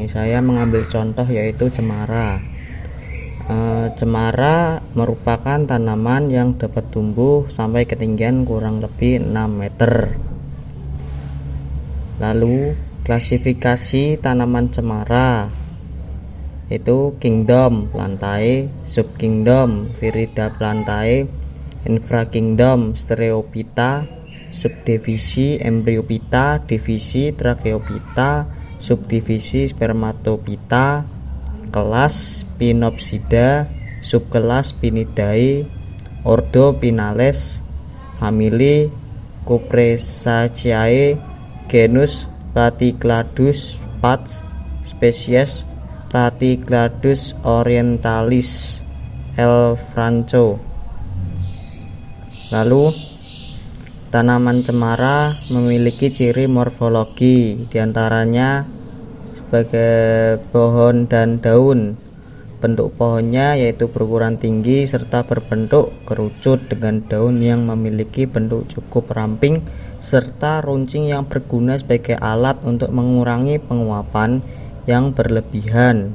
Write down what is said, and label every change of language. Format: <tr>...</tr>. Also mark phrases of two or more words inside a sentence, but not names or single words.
<id>Saya mengambil contoh yaitu cemara. Cemara merupakan tanaman yang dapat tumbuh sampai ketinggian kurang lebih 6 meter. Lalu klasifikasi tanaman cemara itu kingdom Plantae, subkingdom Virida Plantae, infrakingdom Stereophyta, subdivisi Embryophyta, divisi Tracheophyta, subdivisi Spermatophyta, kelas Pinopsida, subkelas Pinidae, ordo Pinales, famili Cupressaceae, genus Platycladus Pats, spesies Platycladus orientalis, L. Franco. Lalu tanaman cemara memiliki ciri morfologi, diantaranya sebagai pohon dan daun. Bentuk pohonnya yaitu berukuran tinggi serta berbentuk kerucut dengan daun yang memiliki bentuk cukup ramping serta runcing yang berguna sebagai alat untuk mengurangi penguapan yang berlebihan.</id>